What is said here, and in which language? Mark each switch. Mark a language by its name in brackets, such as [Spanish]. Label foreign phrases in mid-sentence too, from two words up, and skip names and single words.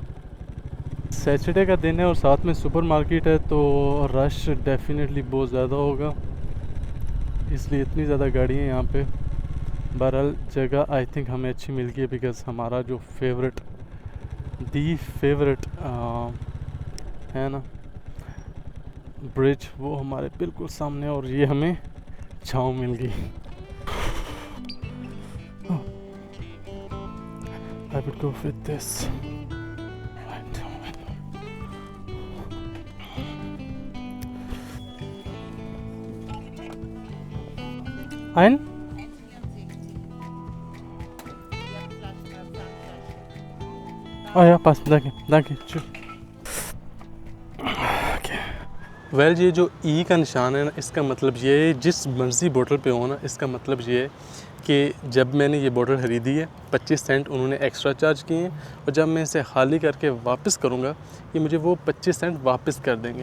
[Hindi] सैटरडे का दिन है और साथ में सुपरमार्केट है, तो [English] rush definitely [Hindi] बहुत ज़्यादा होगा, इसलिए इतनी ज़्यादा गाड़ी हैं यहाँ पे। बहरहाल जगह [English] I think [Hindi] हमें अच्छी मिल गई है, बिकॉज़ हमारा जो फेवरेट है ना ब्रिज, वो हमारे बिल्कुल सामने, और ये हमें छाँव मिल गई। [English] I would go with this. [German] Ein? Oh ja, passt. Danke. Tschüss. [Hindi] वेल ये जो ई का निशान है ना, इसका मतलब ये है जिस मर्ज़ी बोतल पे हो ना, इसका मतलब ये है कि जब मैंने ये बोतल ख़रीदी है 25 सेंट उन्होंने [English] extra charge [Hindi] किए हैं, और जब मैं इसे खाली करके वापस करूँगा ये मुझे वो 25 सेंट वापस कर देंगे।